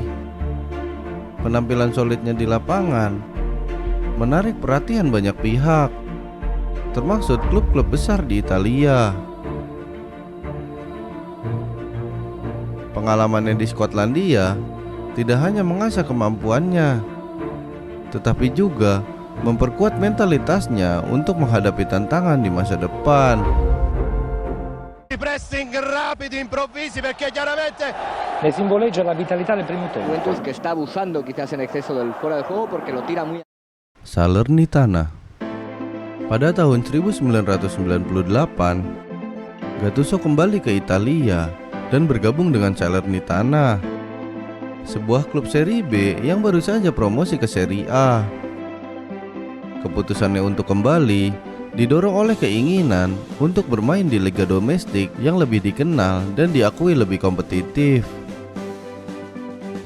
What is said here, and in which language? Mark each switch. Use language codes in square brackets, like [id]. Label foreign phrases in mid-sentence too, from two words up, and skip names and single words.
[id] Penampilan solidnya di lapangan menarik perhatian banyak pihak, termasuk klub-klub besar di Italia. Pengalamannya di Skotlandia tidak hanya mengasah kemampuannya, tetapi juga memperkuat mentalitasnya untuk menghadapi tantangan di masa depan. [it] Pressing rapidi, improvvisi, perché chiaramente Le simboleggia la vitalità del primo tempo. [es] Juventus que está abusando quizás en exceso del fuera de juego porque lo tira muy. [id] Salernitana. Pada tahun 1998, Gattuso kembali ke Italia dan bergabung dengan Salernitana, sebuah klub Serie B yang baru saja promosi ke Serie A. Keputusannya untuk kembali didorong oleh keinginan untuk bermain di liga domestik yang lebih dikenal dan diakui lebih kompetitif.